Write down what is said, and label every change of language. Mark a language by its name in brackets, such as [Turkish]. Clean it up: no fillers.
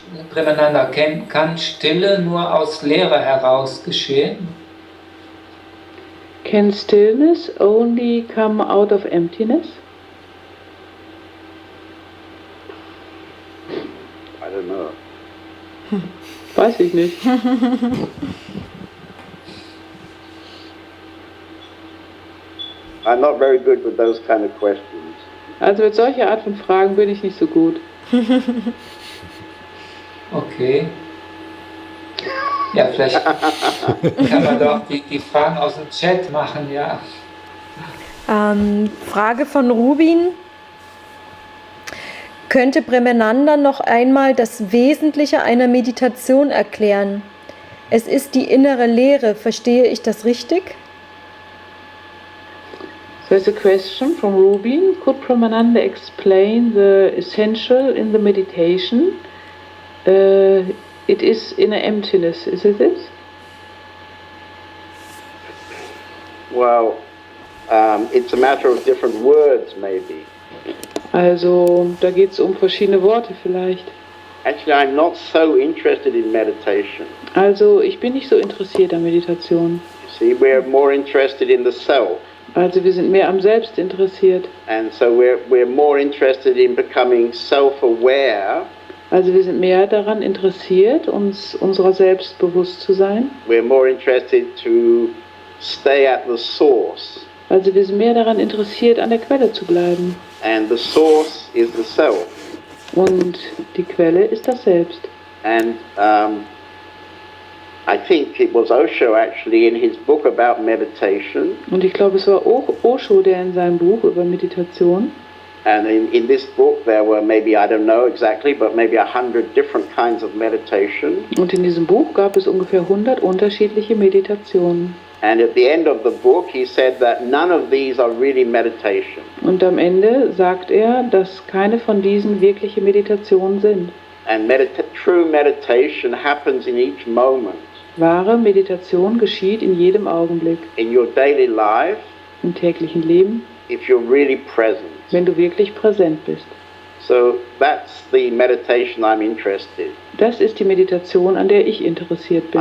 [German] Premananda, kann Stille nur aus Leere heraus geschehen? [English] Can stillness only come out of emptiness? I don't know. [German] Weiß ich nicht. [English] I'm not very good with those kind of questions. [German] Also mit solcher Art von Fragen bin ich nicht so gut. [English] Okay. [German] Ja, vielleicht kann man doch die Fragen aus dem Chat machen, ja. Frage von Rubin. Könnte Premananda noch einmal das Wesentliche einer Meditation erklären? Es ist die innere Leere, verstehe ich das richtig? [English] So there's a question from Rubin. Could Premananda explain the essential in the meditation? It is inner emptiness, is it this? Well, it's a matter of different words, maybe. [German] Also, da geht es um verschiedene Worte vielleicht. [English] Actually, I'm not so interested in meditation. [German] Also, ich bin nicht so interessiert an Meditation. [English] You see, we're more interested in the self. [German] Also, wir sind mehr am Selbst interessiert. [English] And so we're more interested in becoming self-aware. [German] Also, wir sind mehr daran interessiert, uns unserer selbst bewusst zu sein. [English] We're more interested to stay at the source. [German] Also, wir sind mehr daran interessiert, an der Quelle zu bleiben. [English] And the source is the self. [German] Und die Quelle ist das Selbst. [English] And I think it was Osho actually in his book about meditation. [German] Und ich glaube, es war Osho, der in seinem Buch über Meditation. [English] And in this book there were maybe, I don't know exactly, but maybe 100 different kinds of meditation. [German] Und in diesem Buch gab es ungefähr 100 unterschiedliche Meditationen. [English] And at the end of the book he said that none of these are really meditation. [German] Und am Ende sagt er, dass keine von diesen wirkliche Meditationen sind. [English] And true meditation happens in each moment. [German] Wahre Meditation geschieht in jedem Augenblick. [English] In your daily life, [German] im täglichen Leben, [English] if you're really present. [German] Wenn du wirklich präsent bist. [English] So that's the meditation I'm interested. [German] Das ist die Meditation, an der ich interessiert bin.